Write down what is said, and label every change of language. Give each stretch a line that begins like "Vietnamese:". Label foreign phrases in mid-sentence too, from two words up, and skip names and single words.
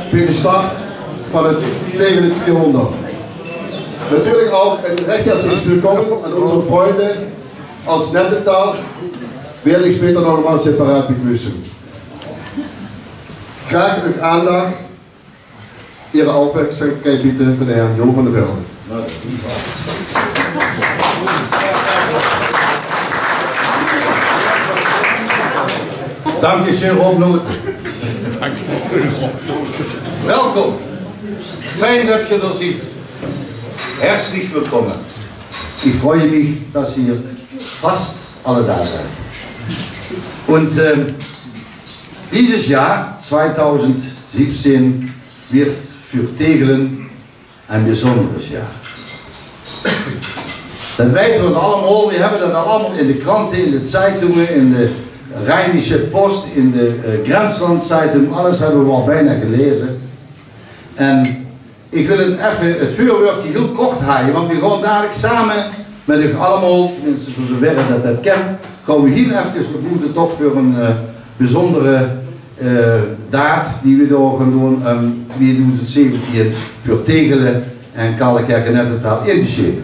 Dutch: gestart van het tegen de 200. Natuurlijk ook een
German: recht herzlich willkommen an unsere Freunde aus Nettetal, werde ich später noch mal separat begrüßen.
Dutch: Graag uw aandacht,
German: Ihre Aufmerksamkeit bitte von Herrn Jo van der Velde. Dankeschön, Rob Noot.
Dutch: Welkom. Fijn dat je er ziet.
German: Herzlich willkommen. Ich freue mich, dass hier fast alle da seid. Und dieses Jahr, 2017, wird für Tegelen ein besonderes Jahr.
Dutch: Dat weten we allemaal, we hebben dat allemaal in de kranten, in de Zeitungen, in de Rheinische Post, in de Grenslandzeitung, alles hebben we al bijna gelezen. En ik wil het vuurwerkje heel kort haaien, want we gaan dadelijk samen met u allemaal, tenminste voor zover dat ken, gaan we heel even, we moeten toch voor een bijzondere daad die we door gaan doen, 2017 voor Tegelen en Kallekerk en Nettetal in te schepen.